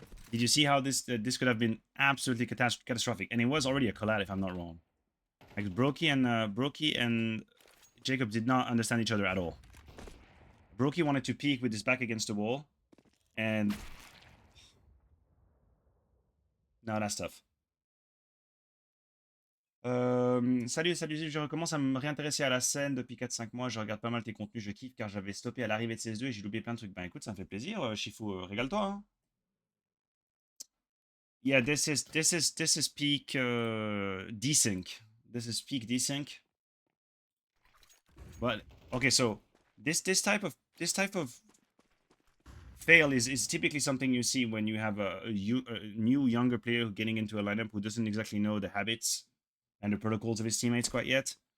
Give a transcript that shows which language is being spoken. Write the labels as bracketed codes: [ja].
[en] Did you see how this could have been absolutely catastrophic? And it was already a collab, if I'm not wrong. Like Brokey and Jacob did not understand each other at all. Brokey wanted to peek with his back against the wall, and no, that's tough. [fr] Salut, je recommence à me réintéresser à la scène depuis 4-5 mois. Je regarde pas mal tes contenus, je kiffe car j'avais stoppé à l'arrivée de CS2 et j'ai loupé plein de trucs. Ben écoute, ça me fait plaisir, Shifu, régale-toi. Hein. [en] Yeah, this is peak desync. This is peak desync. But okay, so this type of fail is typically something you see when you have a new younger player getting into a lineup who doesn't exactly know the habits and the protocols of his teammates quite yet.